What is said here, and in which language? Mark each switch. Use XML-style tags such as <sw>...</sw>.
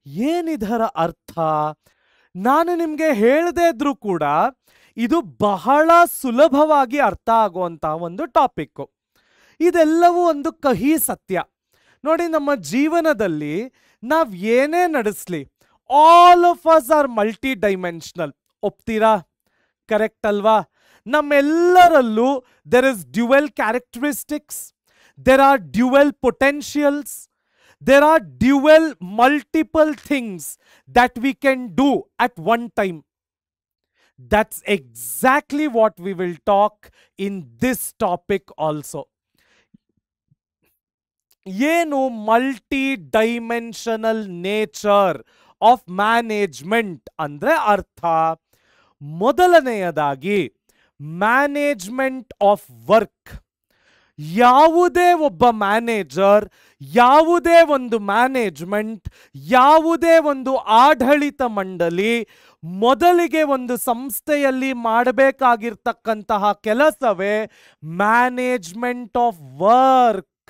<kn>ಏನಿದರ ಅರ್ಥ? ನಾನು ನಿಮಗೆ ಹೇಳದೇ ಇದ್ರೂ ಕೂಡ ಇದು ಬಹಳ ಸುಲಭವಾಗಿ ಅರ್ಥ ಆಗುವಂತಹ ಒಂದು ಟಾಪಿಕ್. ಇದೆಲ್ಲವೂ ಒಂದು ಕಹಿ ಸತ್ಯ. ನೋಡಿ, ನಮ್ಮ ಜೀವನದಲ್ಲಿ ನಾವು ಏನೇ ನಡೆಸಲಿ,</kn> <en>All of us are multi dimensional.</en> <kn>ಒಪ್ತೀರಾ? Correct ಅಲ್ವಾ? ನಮ್ಮೆಲ್ಲರಲ್ಲೂ</kn> <en>There is dual characteristics, there are dual potentials, there are dual multiple things that we can do at one time. That's exactly what we will talk in this topic also.</en> <kn>ಏನು multi dimensional nature of management ಅಂದ್ರೆ ಅರ್ಥ? ಮೊದಲನೆಯದಾಗಿ management of work. ಯಾವುದೇ ಒಬ್ಬ manager, ಯಾವುದೇ ಒಂದು management, ಯಾವುದೇ ಒಂದು ಆಡಳಿತ ಮಂಡಳಿ ಮೊದಲಿಗೆ ಒಂದು ಸಂಸ್ಥೆಯಲ್ಲಿ ಮಾಡಬೇಕಾಗಿರ್ತಕ್ಕಂತಹ ಕೆಲಸವೇ ಮ್ಯಾನೇಜ್ಮೆಂಟ್ ಆಫ್ ವರ್ಕ್.</kn>